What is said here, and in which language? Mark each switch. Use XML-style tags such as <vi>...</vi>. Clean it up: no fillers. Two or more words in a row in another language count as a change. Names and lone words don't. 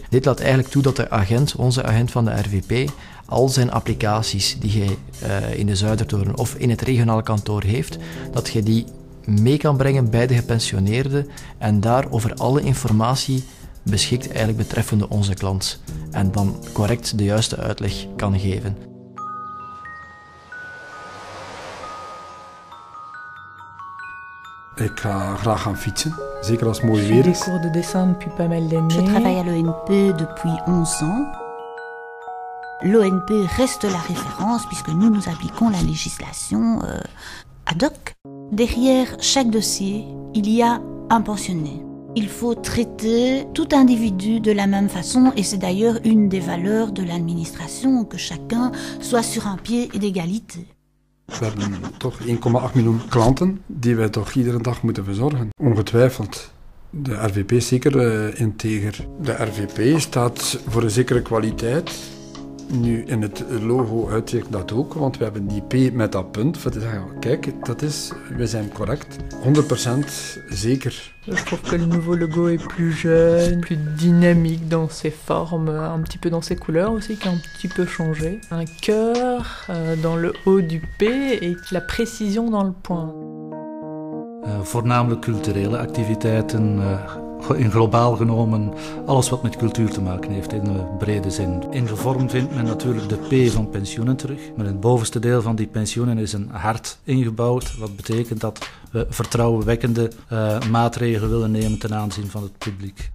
<nl>Dit laat eigenlijk toe dat de agent, onze agent van de RVP, al zijn applicaties die hij in de Zuidertoren of in het regionale kantoor heeft, dat je die mee kan brengen bij de gepensioneerde en daar over alle informatie beschikt eigenlijk betreffende onze klant en dan correct de juiste uitleg kan geven. Ik ga graag gaan fietsen, zeker als het mooi weer is.</nl> <fr>Cours de dessin depuis pas mal d'années. Je travaille à l'ONP depuis 11 ans. L'ONP reste la référence puisque nous appliquons la législation ad hoc. Derrière chaque dossier, il y a un pensionné. Il faut traiter tout individu de la même façon et c'est d'ailleurs une des valeurs de l'administration que chacun soit sur un pied d'égalité.</fr> <nl>We hebben toch 1,8 miljoen klanten die wij toch iedere dag moeten verzorgen. Ongetwijfeld. De RVP is zeker integer. De RVP staat voor een zekere kwaliteit Nu, in het logo uitwerkt dat ook, want we hebben die P met dat punt. Voor te zeggen, kijk, we zijn correct. 100% zeker.</nl> <fr>Je trouve que le nouveau logo est plus jeune, plus dynamique dans ses formes, un petit peu dans ses couleurs aussi, qui a un petit peu changé. Un cœur dans le haut du P et la précision dans le point.</fr> <nl>Voornamelijk culturele activiteiten, in globaal genomen alles wat met cultuur te maken heeft in brede zin. In de vorm vindt men natuurlijk de P van pensioenen terug, maar in het bovenste deel van die pensioenen is een hart ingebouwd, wat betekent dat we vertrouwenwekkende maatregelen willen nemen ten aanzien van het publiek.</nl>